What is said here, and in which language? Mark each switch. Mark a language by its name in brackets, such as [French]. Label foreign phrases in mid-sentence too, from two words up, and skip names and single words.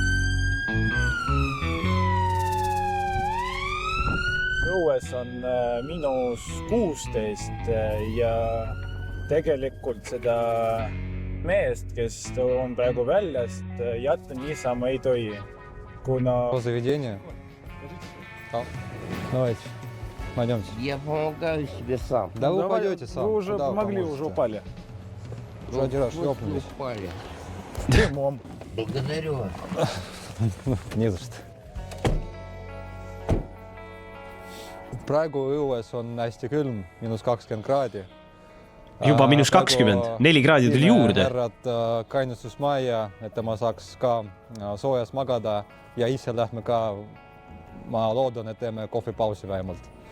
[Estonian] õues on -16 ja tegelikult seda meest, kes on praegu väljast, jätta niisama ei tohi, kuna... [Russian] Заведение? Давайте, пойдемте. Я помогаю себе сам. Да вы упадете сам. Вы уже Куда помогли, поможете? уже упали. Уже один раз Вот шлепнулись. упали. Дымом. Благодарю вас. Не за что. [Estonian] Praegu õues on hästi külm, -20 kraadi. Juba -20, 4 kraadi tuli juurde. Härrad kainestusmajja, et tema saaks ka soojas magada ja ise lähme ka, ma loodan, et teeme kohvipausi vähemalt.